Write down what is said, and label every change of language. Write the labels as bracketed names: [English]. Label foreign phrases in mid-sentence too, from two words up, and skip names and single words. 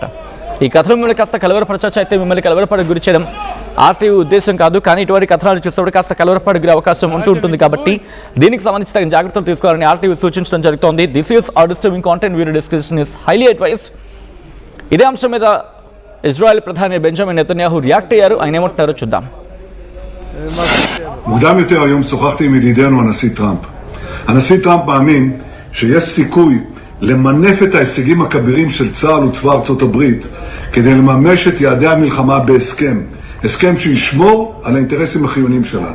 [Telugu] ఈ కథలు మిమ్మల్ని కాస్త కలవరపరచచ్చు, అయితే మిమ్మల్ని కలవరపడకు గురి చేయడం ఆర్టీవీ ఉద్దేశం కాదు. కానీ ఇటువంటి కథనాలు చూసేప్పుడు కాస్త కలవరపడే అవకాశం ఉంటుంది కాబట్టి దీనికి సంబంధించి తగిన జాగ్రత్తలు తీసుకోవాలని ఆర్టీవీ సూచించడం జరుగుతోంది. [English] This is are disturbing content, video description is highly advise. [Telugu] ఇదే అంశం మీద ఇజ్రాయెల్ ప్రధాని బెంజమిన్ నెతన్యాహు రియాక్ట్ అయ్యారు. ఆయన ఏమంటారో చూద్దాం. [Hebrew] מוקדם יותר היום שוחחתי עם ידידנו הנשיא טראמפ. הנשיא טראמפ מאמין שיש סיכוי למנף את ההישגים הכבירים של צה"ל וצבא ארצות הברית כדי לממש את יעדי המלחמה הסכם שישמור על האינטרסים החיוניים שלנו.